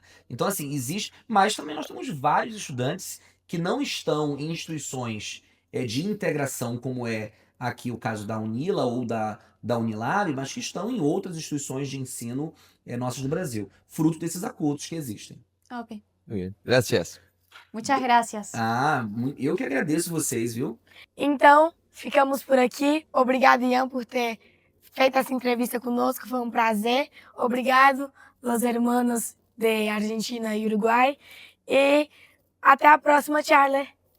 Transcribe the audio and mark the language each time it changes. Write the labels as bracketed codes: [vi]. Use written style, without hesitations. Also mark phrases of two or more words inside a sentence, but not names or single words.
[pt] Então, assim, existe, mas também nós temos vários estudantes que não estão em instituições de integração, como é aqui o caso da UNILA ou da Unilab, mas que estão em outras instituições de ensino nossas do Brasil, fruto desses acordos que existem. Ok. [es] Muy bien, gracias. Muchas gracias. [pt] Eu que agradeço vocês, viu? Então, ficamos por aqui. Obrigado, Ian, por ter feito essa entrevista conosco. Foi um prazer. Obrigado, [es] los hermanos [pt] de Argentina e Uruguai. E até a próxima, Charlie.